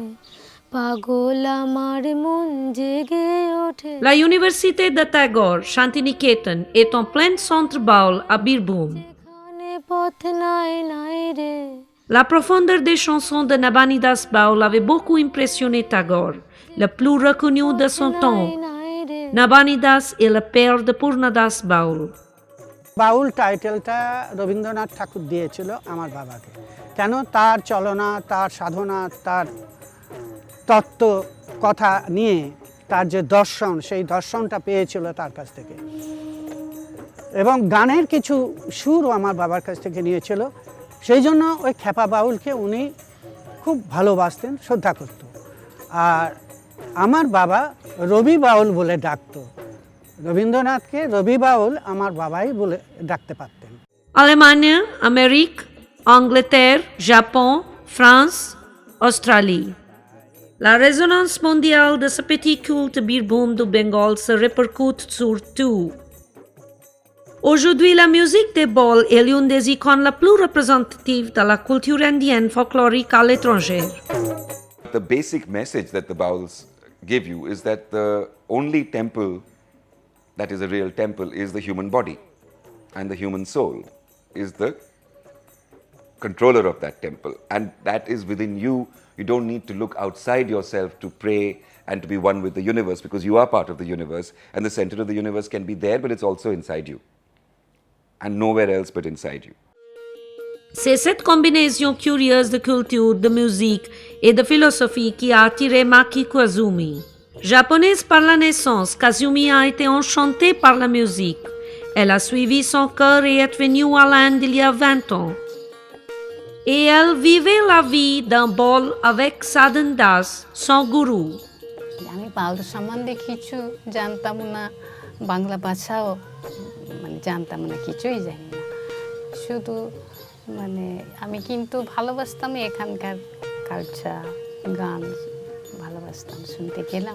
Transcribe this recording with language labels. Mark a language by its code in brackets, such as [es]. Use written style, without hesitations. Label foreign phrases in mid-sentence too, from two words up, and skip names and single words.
[fr] La université de Tagore, Shantiniketan, est en plein centre baul à Birbhum. La profondeur des chansons de Nabanidas Baul avait beaucoup impressionné Tagore, le plus reconnu de son temps. Nabanidas est le père de Purnadas Baul. [bn] বাউল টাইটেলটা রবীন্দ্রনাথ ঠাকুর দিয়েছিল আমার বাবাকে। কেন? তার চলনা, তার সাধনা, তার তত্ত্ব কথা নিয়ে তার যে দর্শন, সেই দর্শনটা পেয়েছিল তার কাছ থেকে। এবং গানের কিছু সুরও আমার বাবার কাছ থেকে নিয়েছিল। সেই জন্য ওই খ্যাপা বাউলকে উনি খুব ভালোবাসতেন, শ্রদ্ধা করত। আর আমার বাবা রবি বাউল বলে ডাকতো। রবীন্দ্রনাথকে রবি বাউল আমার বাবাই বলে ডাকতে পারতেন। [fr] Allemagne, Amérique, Angleterre, Japon, France, Australie. La résonance mondiale de ce petit culte Birbhum du Bengale se répercute sur tout. Aujourd'hui, la musique des bauls est l'une des icônes les plus représentatives de la culture indienne folklorique à l'étranger. [en] The basic message that the Bauls give you is that the only temple that is a real temple is the human body, and the human soul is the controller of that temple, and that is within you. You don't need to look outside yourself to pray and to be one with the universe, because you are part of the universe, and the center of the universe can be there, but it's also inside you, and nowhere else but inside you. [fr] C'est cette combinaison curieuse de culture, de musique et de philosophie qui a attiré Maki Koizumi. Japonaise par la naissance, Kazumi a été enchantée par la musique. Elle a suivi son cœur et est venue à l'Inde il y a 20 ans. Et elle vivait la vie d'un bol avec Sadhan Das, son gourou. [bn] আমি বাউল সম্বন্ধে কিছু জানতাম না, বাংলা ভাষাও মানে জানতাম না, কিছুই জানি না। শুধু মানে আমি কিন্তু ভালোবাসতাম এখানকার কালচার, গান ভালোবাসতাম, শুনতে গেলাম।